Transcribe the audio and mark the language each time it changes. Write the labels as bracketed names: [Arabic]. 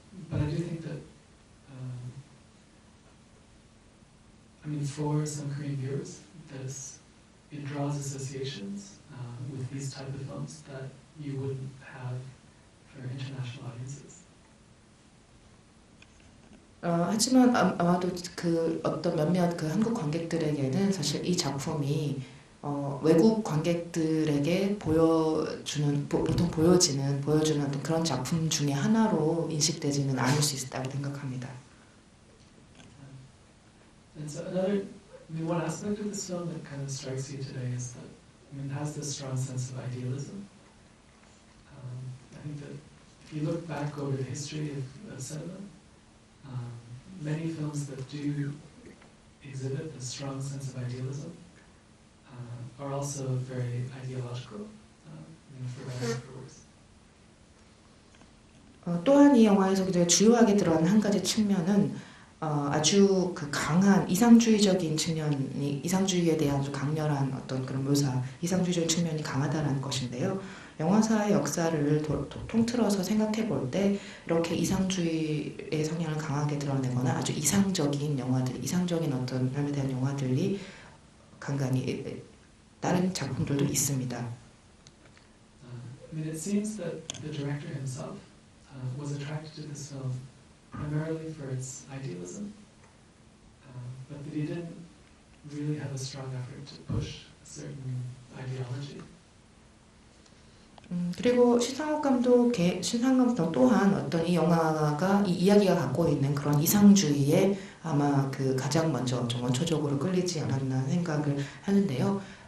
[English] But I do think that I mean for some Korean viewers, it draws associations with these type of films that you wouldn't have for international audiences. [Korean] 하지만 아마도 그 어떤 몇몇 그 한국 관객들에게는 사실 이 작품이 외국 관객들에게 보통 보여주는 어떤 그런 작품 중에 하나로 인식되지는 않을 수 있다고 생각합니다. [English] And so I mean, one aspect of this film that kind of strikes you today is that it has this strong sense of idealism. I think that if you look back over the history of cinema, many films that do exhibit a strong sense of idealism are also very ideological, for better or for worse. [Korean] 또한 이 영화에서 주요하게 드러난 한 가지 측면은 아주 그 강한 이상주의적인 측면이 이상주의에 대한 아주 강렬한 어떤 그런 묘사, 이상주의적인 측면이 강하다라는 것인데요. 영화사의 역사를 통틀어서 생각해 볼 때 이렇게 이상주의의 성향을 강하게 드러내거나 아주 이상적인 영화들, 이상적인 어떤 삶에 대한 영화들이 간간히 다른 작품들도 있습니다. [English] I mean, it seems that the director himself was attracted to this film primarily for its idealism, but that he didn't really have a strong effort to push a certain ideology. [Korean] 그리고 신상록 감독 또한 어떤 이 영화가 이 이야기가 갖고 있는 그런 이상주의에 아마 그 가장 먼저 좀 원초적으로 끌리지 않았나 생각을 하는데요.